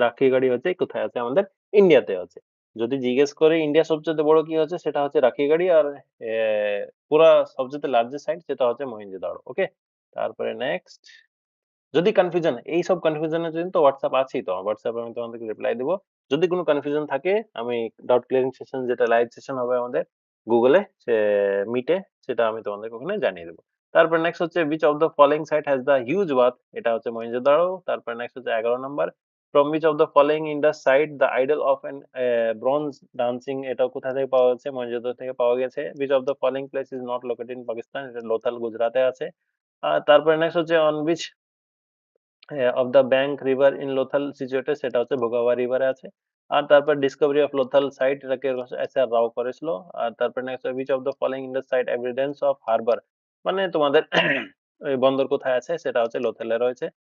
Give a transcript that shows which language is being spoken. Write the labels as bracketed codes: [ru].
[bn] রাখিগাড়ি হচ্ছে কোথায় আছে, আমাদের ইন্ডিয়াতে আছে। যদি জিজ্ঞেস করে ইন্ডিয়া সবচেয়ে বড় কি হচ্ছে, সেটা হচ্ছে রাখিগাড়ি, আর পুরা সবচেয়ে লার্জেস্ট সাইট সেটা হচ্ছে মহেঞ্জোদারো। ওকে, তারপরে নেক্সট যদি কনফিউশন এইসব কনফিউশনের জন্য তো WhatsApp আছেই তো। WhatsApp এ আমি তোমাদেরকে রিপ্লাই দিব। যদি কোন কনফিউশন থাকে আমি ডাউট ক্লিয়ারিং সেশন যেটা লাইভ সেশন হবে আমাদের Google এ মিটে সেটা আমি তোমাদেরকে ওখানে জানিয়ে দেব। তারপর নেক্সট হচ্ছে [en] which of the following site has the huge bath [bn] এটা হচ্ছে মহেঞ্জোদারো। তারপর নেক্সট হচ্ছে 11 number [en] from which of the following Indus site the idol of an bronze dancing [bn] এটা কোথা থেকে পাওয়া গেছে? মহেঞ্জোদারো থেকে পাওয়া গেছে। [en] which of the following place is not located in Pakistan [bn] এটা লোথাল গুজরাটে আছে। তারপরে নেক্সট হচ্ছে [en] on which of the bank river in Lothal situated [bn] সেটা হচ্ছে ভোগাওয়া রিভারে আছে। আর তারপর ডিসকভারি অফ লোথাল সাইট এটাকে এস.আর রাও করেছিল। আর তারপর next [en] which of the following in the site evidence of harbour [bn] মানে তোমাদের ওই বন্দর কোথায় আছে সেটা হচ্ছে লোথালে রয়েছে।